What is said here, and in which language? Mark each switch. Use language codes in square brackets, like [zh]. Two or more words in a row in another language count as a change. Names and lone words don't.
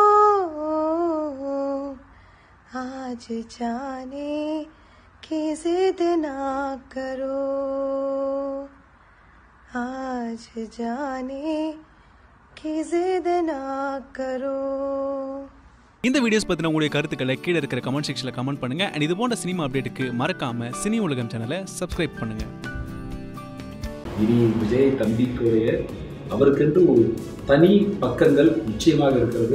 [hi] आज जाने की जिद ना करो आज जाने की जिद ना करो. [ta] இந்த வீடியோஸ் பத்தின உங்களுடைய கருத்துக்களை கீழே இருக்கிற [en] comment sectionல [ta] கமெண்ட் பண்ணுங்க. அண்ட் இது போன்ற [en] cinema updateக்கு [ta] மறக்காம சினி உலகம் சேனலை சப்ஸ்கிரைப் பண்ணுங்க. இனி விஜய் தம்பிக்குடைய அவருக்கென்று ஒரு தனி பக்கங்கள் நிச்சயமாக இருக்கிறது.